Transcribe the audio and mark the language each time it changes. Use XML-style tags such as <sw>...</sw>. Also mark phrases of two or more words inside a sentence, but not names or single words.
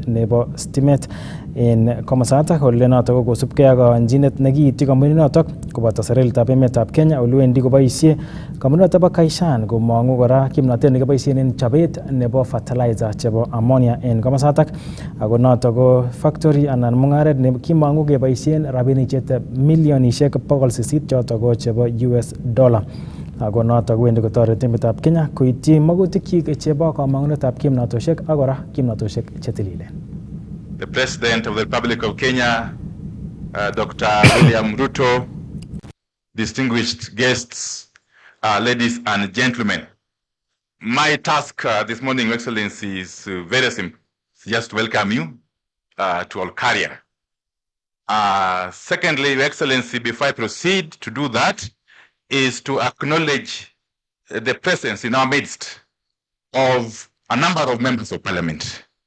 <kln>nebo stimet en komosatak ole notok ko kosubkei ak kayanchinet nekiityi kampunit notok koboto serikalitab emetab Kenya ole wendi koboisie kampunit notok bo Kaishan komong'u kora kimnatet nekiboisien en chobet nebo fertilizer chebo ammonia en komosatak, ako notok ko factory anan mung'aret nekimong'u keboisien rabinik chete milionishek 800 chotok ko chebo</kln> <en>US dollar.</en> <kln>Ako notok wendi kotoreti emetab Kenya koityi magutikyik chebo kamang'unetab kimnatoshek ak kora kimnatoshek chetililen.</kln> <en>The President of the Republic of Kenya, Dr. William Ruto, distinguished guests, ladies and gentlemen. My task this morning, Your Excellency, is very simple. It's just to welcome you to Olkaria. Secondly, Your Excellency, before I proceed to do that, is to acknowledge the presence in our midst of a number of members of Parliament.</en>